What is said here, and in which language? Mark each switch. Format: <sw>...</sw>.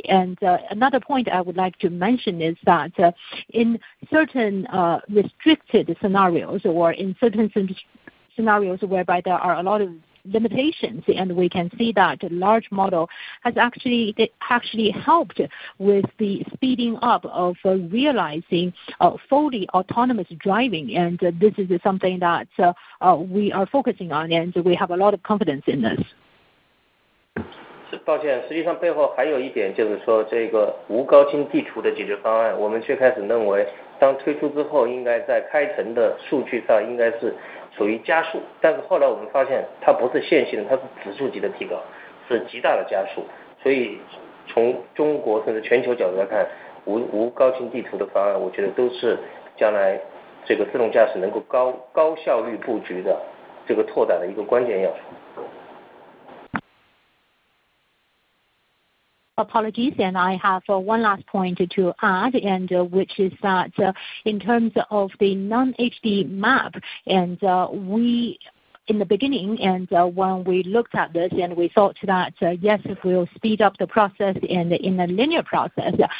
<en>And another point I would like to mention is that in certain restricted scenarios or in certain scenarios whereby there are a lot of limitations, and we can see that large model has actually helped with the speeding up of realizing fully autonomous driving, and this is something that we are focusing on, and we have a lot of confidence in this.</en> <zh>抱歉，实际上背后还有一点就是说，这个无高清地图的解决方案，我们最开始认为，当推出之后，应该在开城的数据上应该是属于加速，但是后来我们发现它不是线性的，它是指数级的提高，是极大的加速。所以从中国甚至全球角度来看，无高清地图的方案，我觉得都是将来这个自动驾驶能够高效率布局的这个拓展的一个关键要素。</zh> <en>Apologies, and I have one last point to add, and which is that in terms of the non-HD map, and we in the beginning, and when we looked at this, and we thought that yes, it will speed up the process and in a linear process.</en>